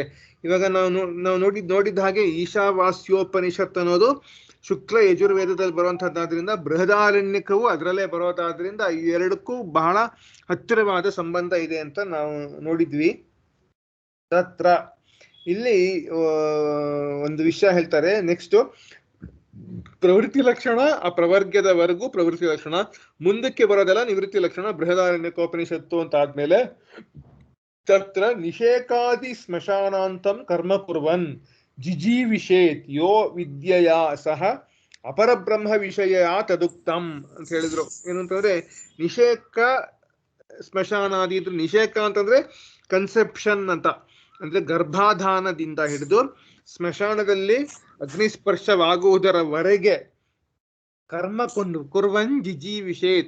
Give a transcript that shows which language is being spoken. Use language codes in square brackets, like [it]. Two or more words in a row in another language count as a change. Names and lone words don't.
[kn] ಇವಾಗ ನಾವು ನೋಡಿದ ಹಾಗೆ ಈಶಾವಾಸ್ಯೋಪನಿಷತ್ ಅನ್ನೋದು ಶುಕ್ಲ ಯಜುರ್ವೇದದಲ್ಲಿ ಬರುವಂತಹದ್ದಾದ್ರಿಂದ ಬೃಹದಾರಣ್ಯಕವು ಅದರಲ್ಲೇ ಬರೋದಾದ್ರಿಂದ ಈ ಎರಡಕ್ಕೂ ಬಹಳ ಹತ್ತಿರವಾದ ಸಂಬಂಧ ಇದೆ ಅಂತ ನಾವು ನೋಡಿದ್ವಿ. ತತ್ರ ಇಲ್ಲಿ ಒಂದು ವಿಷಯ ಹೇಳ್ತಾರೆ. ನೆಕ್ಸ್ಟ್ ಪ್ರವೃತ್ತಿ ಲಕ್ಷಣ, ಆ ಪ್ರವರ್ಗದವರೆಗೂ ಪ್ರವೃತ್ತಿ ಲಕ್ಷಣ, ಮುಂದಕ್ಕೆ ಬರೋದೆಲ್ಲ ನಿವೃತ್ತಿ ಲಕ್ಷಣ. ಬೃಹದಾರಣ್ಯಕೋಪನಿಷತ್ತು ಅಂತ ಆದ್ಮೇಲೆ [sa] ತತ್ರ ನಿಷೇಕಾದಿ ಸ್ಮಶಾನಾಂತಂ ಕರ್ಮ ಕುರ್ವನ್ ಜಿಜೀವಿಷೇತ್ ಯೋ ವಿದ್ಯೆಯ ಸಹ ಅಪರಬ್ರಹ್ಮ ವಿಷಯ ತದುಕ್ತಂ [kn] ಅಂತ ಹೇಳಿದ್ರು. ಏನು ಅಂತಂದ್ರೆ ನಿಷೇಕ ಸ್ಮಶಾನಾದಿ ಇದ್ರು. ನಿಷೇಕ ಅಂತಂದ್ರೆ ಕನ್ಸೆಪ್ಷನ್ ಅಂತ, ಅಂದ್ರೆ ಗರ್ಭಾಧಾನದಿಂದ ಹಿಡಿದು ಸ್ಮಶಾನದಲ್ಲಿ ಅಗ್ನಿಸ್ಪರ್ಶವಾಗುವುದರವರೆಗೆ [sa] ಕರ್ಮ ಕುರ್ವನ್ ಜಿಜೀವಿಷೇತ್.